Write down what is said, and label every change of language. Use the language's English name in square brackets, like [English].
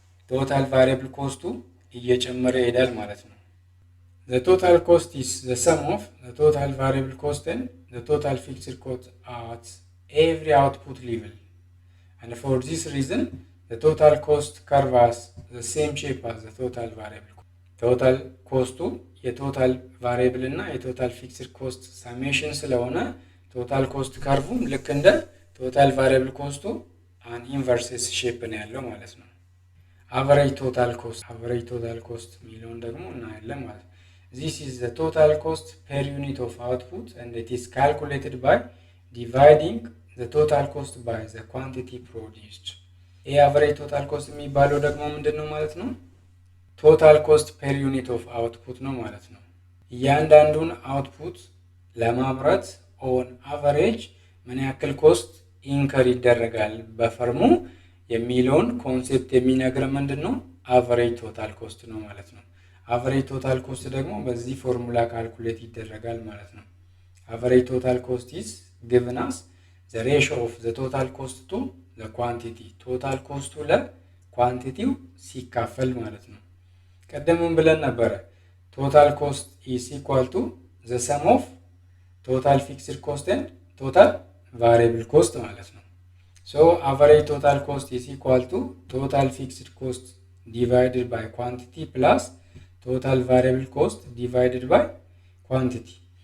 [Amharic] ቶታል ቫሪያብል ኮስቱ እየጨመረ ይሄዳል ማለት ነው። [English] The total cost is the sum of the total variable cost and the total fixed cost at every output level. And for this reason, the total cost curve has the same shape as the total variable cost. Total cost [Amharic] የቶታል ቫሪያብል እና የቶታል ፊክስድ ኮስት ሳሜሽን ስለሆነ ቶታል ኮስት ካርቭም ልክ እንደ ቶታል ቫሪያብል ኮስቱ አን ኢንቨርስ ሼፕ ነው ያለው ማለት ነው። አቨሬጅ ቶታል ኮስት የሚለውን ደግሞ እናያለን ማለት ነው። [English] This is the total cost per unit of output and it is calculated by dividing the total cost by the quantity produced. [Amharic] ይህ average total cost የሚባለው ደግሞ ምንድን ነው ማለት ነው? [English] total cost per unit of output [Amharic] ነው ማለት ነው። እያንዳንዱን አውትፑት ለማምረት on average ምን ያክል ኮስት ኢንከር ይደረጋል በፈርሙ የሚለውን ኮንሴፕት የሚነግረን ምንድን ነው? [English] average total cost ነው ማለት ነው። average total cost [Amharic] ደግሞ በዚህ ፎርሙላ ካልኩሌት ይደረጋል ማለት ነው። [English] average total cost is given as the ratio of the total cost to the quantity. total cost [Amharic] ለኳንቲቲው ሲካፈል ማለት ነው። ቀደምም ብለን ነበረ [English] total cost is equal to the sum of total fixed cost and total variable cost ማለት ነው። so average total cost is equal to total fixed cost divided by quantity plus total variable cost divided by quantity.